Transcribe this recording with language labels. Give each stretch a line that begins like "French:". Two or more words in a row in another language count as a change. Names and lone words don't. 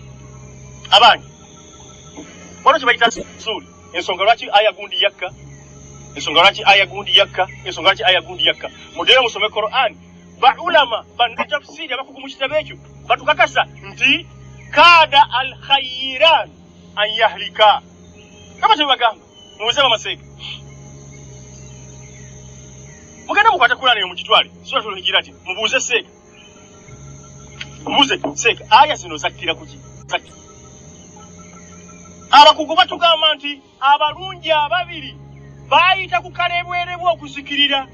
Ganda: Abangi wano kye bayita zuuli. Ensonga lwaki aya gundi yakka, ensonga lwaki aya gundi yakka, ensonga lwaki aya gundi yakka. Muddeyo musome Qur'ani. Baulama bannatafsiri abakugu mu kitabo ekyo batukakasa nti
Arabic: كاد الخيران أن يهلكا.
Ganda: Kama tebagamba mubuze bamaseeka. Mugenda mukwata Qur'ani mu kitwale suratul Hujurat mubuze seeka. Mubuze seeka aya zino zakkira kuki? Abakugu batugamba nti abalungi ababiri bayita ku kalebwerebwa okuzikirira.